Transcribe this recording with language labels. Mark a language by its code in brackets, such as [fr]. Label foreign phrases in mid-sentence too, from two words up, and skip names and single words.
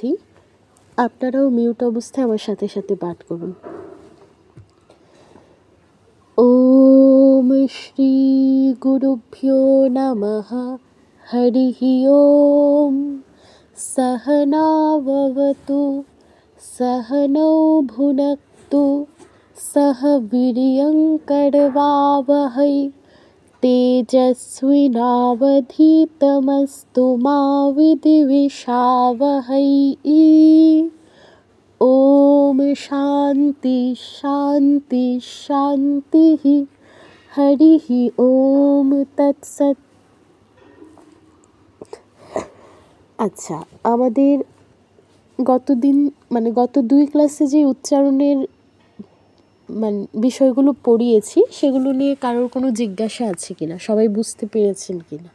[bn] আপনারাও মিউট অবস্থায় আমার সাথে সাথে পাঠ করুন। [sa] ओम श्री गुरुभ्यो नमः। हरिः ओम। সহনাভবতু सहनौ भुनक्तु सह वीर्यं करवावहै तेजस्विनावधीतमस्तु मा विद्विषावहै। ॐ शान्ति शान्ति शान्तिः। हरिः ॐ तत्सत्। [bn] আচ্ছা, আমাদের গত 2 ক্লাসে যে উচ্চারণের বিষয়গুলো পড়িয়েছি সেগুলো নিয়ে কারোর কোনো জিজ্ঞাসা আছে কিনা, সবাই বুঝতে পেরেছেন কিনা?